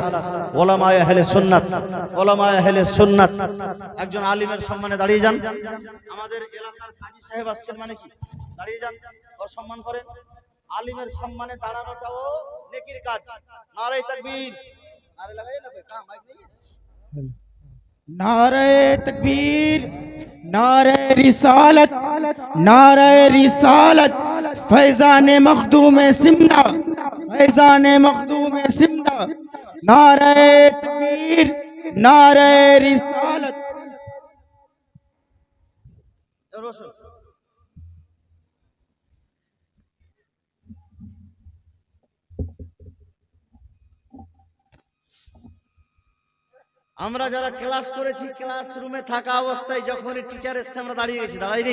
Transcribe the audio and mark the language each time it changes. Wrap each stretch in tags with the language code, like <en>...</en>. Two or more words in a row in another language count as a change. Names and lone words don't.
<bn>উলামায়ে আহলে সুন্নাত, উলামায়ে আহলে সুন্নাত। একজন আলিমের সম্মানে দাঁড়িয়ে যান। আমাদের এলাকার কাজী সাহেব আসছেন, মানে কি দাঁড়িয়ে যান, ওর সম্মান করেন। আলিমের সম্মানে দাঁড়ানোটাও নেকির কাজ।</bn> <ur>نعرۂ تکبیر,</ur> <bn>নারে লাগাই না, কাম মাইক নেই।</bn> <ur>نعرۂ تکبیر، نعرۂ رسالت، نعرۂ رسالت. फैजान मखदूम सिमना, फैजान मखदूम सिमना। نعرۂ تکبیر، نعرۂ رسالت.</ur> <bn>আমরা যারা ক্লাস করেছি, ক্লাসরুমে থাকা অবস্থায় যখনই টিচার এসছে আমরা দাঁড়িয়ে গেছি, দাঁড়াইনি?</bn>